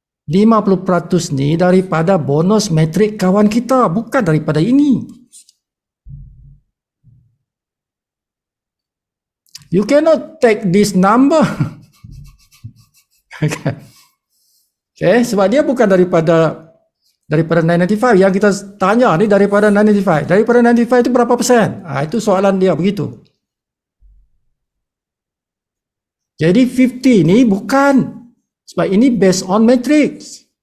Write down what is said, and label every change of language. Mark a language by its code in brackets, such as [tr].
[ms] 50% ni daripada bonus Matrix kawan kita, bukan daripada ini. [en] You cannot take this number. [ms] Okay, sebab dia bukan daripada 995. Yang kita tanya ni daripada 995. Daripada 995 itu berapa persen? Itu soalan dia begitu. Jadi 50 ni bukan. Sebab ini based on matrix.